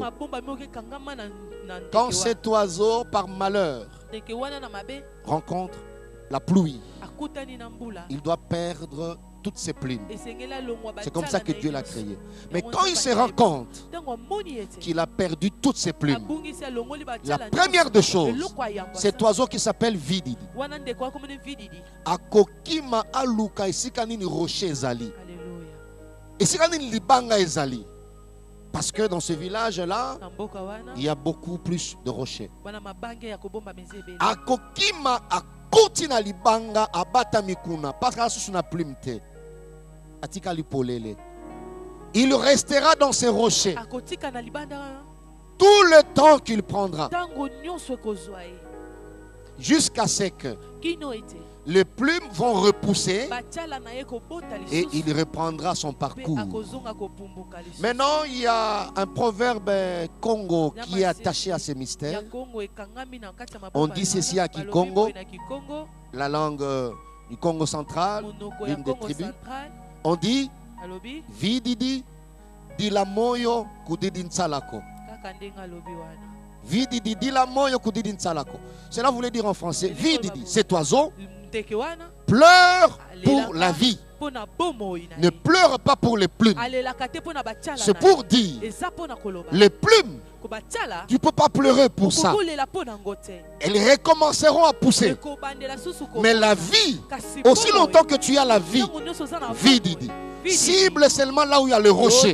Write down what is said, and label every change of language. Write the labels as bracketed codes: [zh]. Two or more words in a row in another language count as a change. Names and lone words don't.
[fr] Quand cet oiseau par malheur rencontre la pluie, il doit perdre toutes ses plumes. C'est comme ça que Dieu l'a créé. Mais quand il se rend compte qu'il a perdu toutes ses plumes, la première des choses, cet oiseau qui s'appelle Vididi, [ln] akokima aluka isikanini rocher ezali, isikanini libanga ezali, [fr] parce que dans ce village-là, il y a beaucoup plus de rochers. [ln] Akokima akotina libanga abata mikuna, parce que sous na plume te. [fr] Il restera dans ces rochers tout le temps qu'il prendra, jusqu'à ce que les plumes vont repousser et il reprendra son parcours. Maintenant, il y a un proverbe Congo qui est attaché à ce mystère. On dit ceci à Kikongo, la langue du Congo central, l'une des tribus. [kg] On dit Vididi dila moyo kudidi nsalako. Vididi dila moyo kudidi nsalako. [fr] Cela voulait dire en français, Vididi, cet oiseau pleure pour la vie. Ne pleure pas pour les plumes. C'est pour dire, les plumes, tu ne peux pas pleurer pour ça. Elles recommenceront à pousser. Mais la vie, aussi longtemps que tu as la vie, Vididi, cible seulement là où il y a le rocher.